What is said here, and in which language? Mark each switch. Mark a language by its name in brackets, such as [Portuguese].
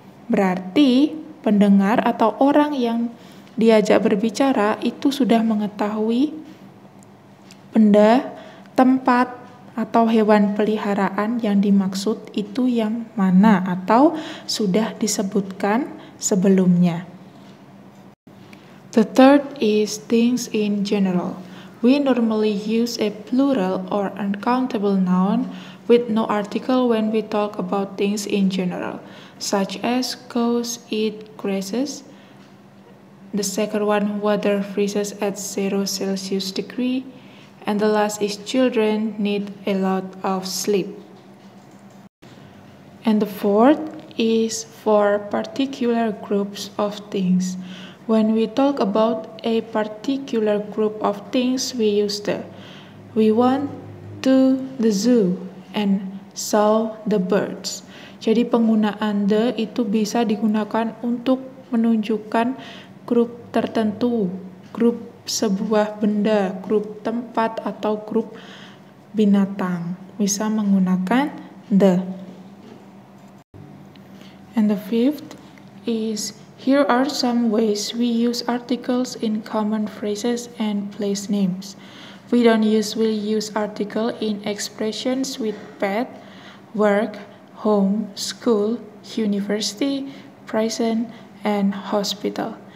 [Indonesian] Berarti pendengar atau orang yang diajak berbicara itu sudah mengetahui benda, tempat, atau hewan peliharaan yang dimaksud itu yang mana atau sudah disebutkan sebelumnya. [English] The third is things in general. We normally use a plural or uncountable noun with no article when we talk about things in general, such as cows eat grasses. The second one, weather freezes at 0 Celsius degree. And the last is children need a lot of sleep. And the fourth is for particular groups of things. When we talk about a particular group of things, we use the. We went to the zoo and saw the birds. [Indonesian] Jadi penggunaan the itu bisa digunakan untuk menunjukkan grup tertentu, grup sebuah benda, grup tempat, atau grup binatang. Bisa menggunakan the. [English] And the fifth is, here are some ways we use articles in common phrases and place names. We don't usually use article in expressions with pet, work, home, school, university, prison, and hospital.